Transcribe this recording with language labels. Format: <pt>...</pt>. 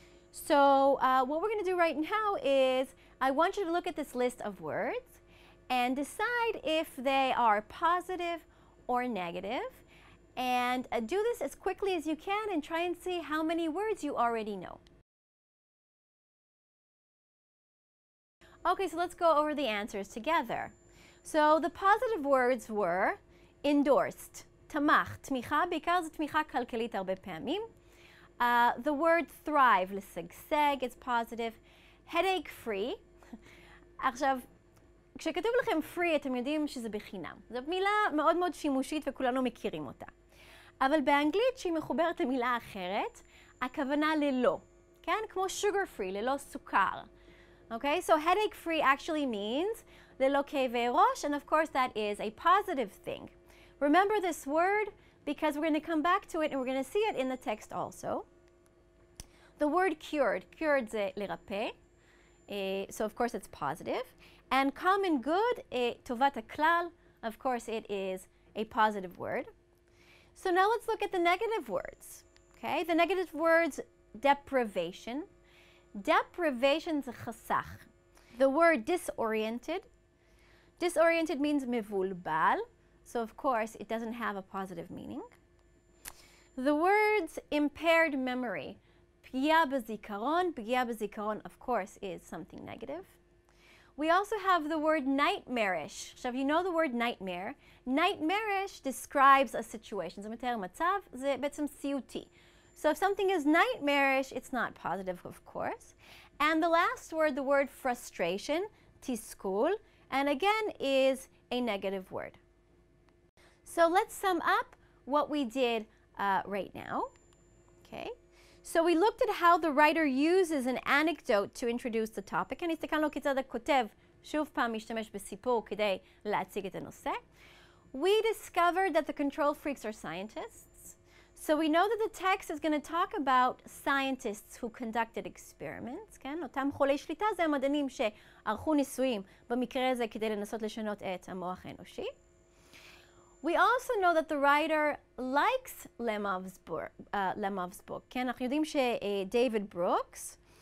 <en>So what we're going to do right now is I want you to look at this list of words and decide if they are positive or negative, and do this as quickly as you can and try and see how many words you already know. Okay, so let's go over the answers together. So the positive words were endorsed,</en> <he>תמך, תמיכה, בעיקר זו תמיכה כלכלית הרבה פעמים.</he> <en>The word thrive, לשגשג, is positive. headache free.</en> <he>עכשיו, כשכתוב לכם free, אתם יודעים שזה בחינם. זו מילה מאוד מאוד שימושית וכולנו מכירים אותה. אבל באנגלית, שהיא מחוברת למילה אחרת, הכוונה ללא. כן? כמו sugar free, ללא סוכר.</he> <en>Okay, so headache free actually means</en> <he>ללא כאבי ראש,</he> <en>and of course that is a positive thing. Remember this word because we're going to come back to it and we're going to see it in the text also. The word cured, cured</en> <he>זה לרפא,</he> <en>so of course it's positive. And common good,</en> <he>טובת הכלל,</he> <en>of course it is a positive word. So now let's look at the negative words. Okay, the negative words, deprivation.</en> <he>Deprivation זה חסך.</he> <en>The word disoriented. Disoriented means מבולבל. So of course it doesn't have a positive meaning. The words impaired memory.</en> <he>פגיעה בזיכרון. פגיעה בזיכרון</he> <en>of course is something negative. We also have the word nightmarish. So if you know the word nightmare, nightmarish describes a situation.</en> <he>זה מתאר מצב, זה בעצם סיוטי.</he> <en>So if something is nightmarish, it's not positive, of course. And the last word, the word frustration, תסכול, and again is a negative word. So let's sum up what we did right now. Okay. So we looked at how the writer uses an anecdote to introduce the topic.</en> <he>and הסתכלנו כיצד הכותב שוב פעם משתמש בסיפור כדי להציג את הנושא.</he> <en>We discovered that the control freaks are scientists. So we know that the text is going to talk about scientists who conducted experiments.</en> <he>כן? אותם חולי שליטה זה המדענים שערכו ניסויים במקרה הזה כדי לנסות לשנות את המוח האנושי.</he> <en>We also know that the writer likes Lemov's book.</en> <he>כן, אנחנו יודעים שדייוויד ברוקס</he>